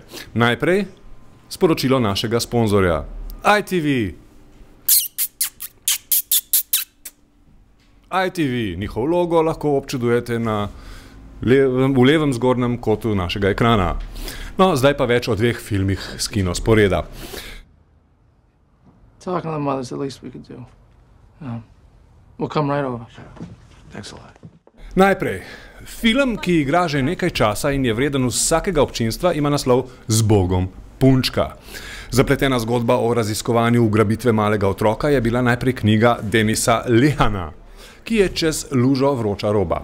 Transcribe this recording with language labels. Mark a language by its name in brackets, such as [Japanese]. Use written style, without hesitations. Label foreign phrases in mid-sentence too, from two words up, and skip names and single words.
[Slovenian] Najprej sporočilo našega sponzorja, ITV. ITV, njihov logo lahko občudujete v levem zgornjem kotu našega ekrana. No, zdaj pa več o dveh filmih s Kinosporeda. [English] Talking to the mother's the least we could do. We'll come right over. Thanks a lot. [Slovenian] Najprej, film, ki igra že nekaj časa in je vreden vsakega občinstva, ima naslov Z Bogom, punčka. Zapletena zgodba o raziskovanju ugrabitve malega otroka je bila najprej knjiga Denisa Lehana, ki je čez lužo vroča roba.